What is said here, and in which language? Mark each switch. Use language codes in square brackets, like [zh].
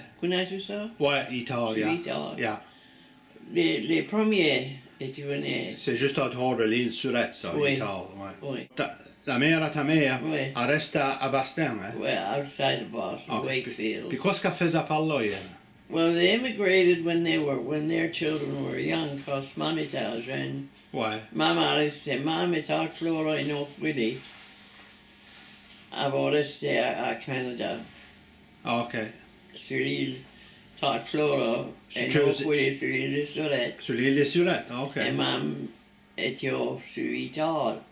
[fr] Connais-tu ça? Ouais, Italie, Sur [en] yeah. [fr] Italie. [en] Yeah. [fr] Les premiers étaient venus. C'est juste autour de l'île Surette, ça, Oui. Italie, ouais. Oui. La mère à ta mère, Oui. elle reste à Boston, hein? [en] Well, outside of Boston, OK. Wakefield. [fr] Puis qu'est-ce qu'elle faisait par là, elle? [en] Well, they immigrated when their children were young, cause Mom [fr] était jeune. Ouais. Maman était Flora et North Willie. Avant resté à Canada, OK. sur l'île Tart Flora et Sur- North Willie sur l'île de Surette. Sur l'île des Surettes, OK. Et Maman était sur Italie,